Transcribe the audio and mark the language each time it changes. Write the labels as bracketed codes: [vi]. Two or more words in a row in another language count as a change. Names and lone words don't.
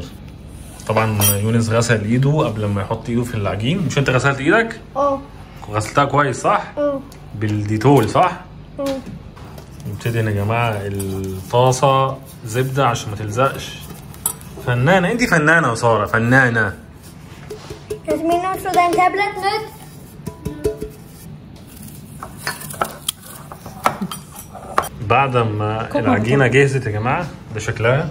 [ar] طبعا يونس غسل ايده قبل ما يحط ايده في العجين. مش انت غسلت ايدك؟ غسلتها كويس صح؟ بالديتول صح؟ نبتدي يا جماعة الطاسة زبدة عشان ما تلزقش. فنانة، انتي فنانة يا سارة، فنانة. [de] Jasmin, nutzt du dein Tablet mit? [ar] بعد ما العجينة جهزت يا جماعة ده شكلها.